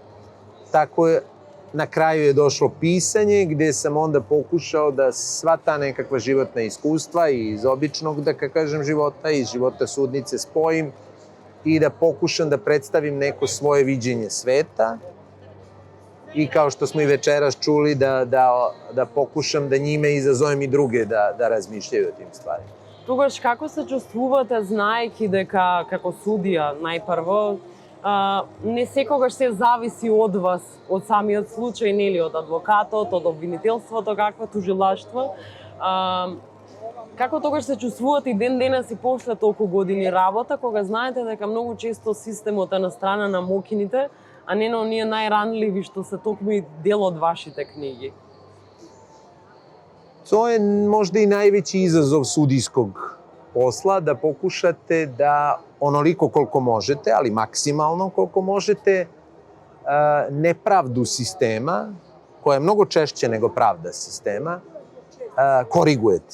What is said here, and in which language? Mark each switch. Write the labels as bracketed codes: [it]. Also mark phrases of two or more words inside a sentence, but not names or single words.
[sr] Tako je, na kraju je došlo pisanje gde sam onda pokušao da sva ta nekakva životna iskustva iz običnog, da kažem, života, iz života sudnice spojim i da pokušam da predstavim neko svoje viđenje sveta i kao što smo i večeras čuli da pokušam da njime izazovem i druge da razmišljaju o tim stvarima. [mk] Тогаш како се чувствувате знаејќи дека како судија најпрво не секогаш се зависи од вас, од самиот случај, нели од адвокатот, од обвинителството, какво тужилаштво. Како тогаш се чувствувате и ден денес и после толку години работа, кога знаете дека многу често системот е на страна на мокините, а не на оние најранливи што се токму и дел од вашите книги? [sr] To je možda i najveći izazov sudijskog posla, da pokušate da onoliko koliko možete, ali maksimalno koliko možete, nepravdu sistema koja je mnogo češće nego pravda sistema, korigujete.